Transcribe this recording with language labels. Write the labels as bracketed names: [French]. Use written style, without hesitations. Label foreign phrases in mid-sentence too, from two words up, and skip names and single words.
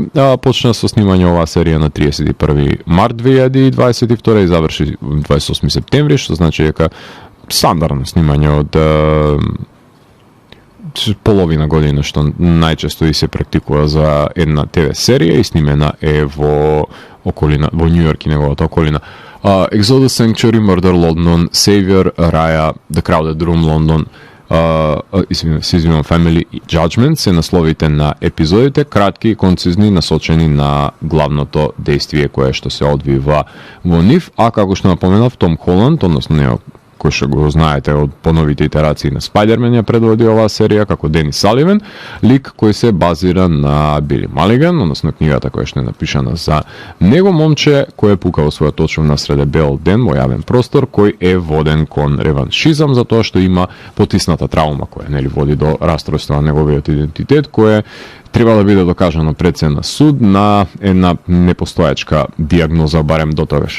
[Macedonian] Почна со снимање оваа серија на 31 март 2022 и заврши 28 септември, што значи дека стандардно снимање од половина година, што најчесто и се практикува за една ТВ серија, и снимена е во околина, во Нью Йорк и неговата околина. Exodus, Sanctuary, Murder London, Savior, Raya, The Crowded Room London, Family Judgment се насловите на епизодите, кратки и концизни, насочени на главното действие кое што се одвива во нив, а како што напоменав, Том Холанд, односно нео кој што го знаете од поновите итерации на Спајдермен, ја предводи оваа серија како Дени Саливан, лик кој се базира на Били Малиган, односно книгата која што е напишана за него, момче кој е пукал својот очув на среде бел ден во јавен простор, кој е воден кон реваншизам за тоа што има потисната травма која нели води до расстройство на неговиот идентитет, кој треба да биде докажано пред се на суд на една непостојачка диагноза, барем до тогаш.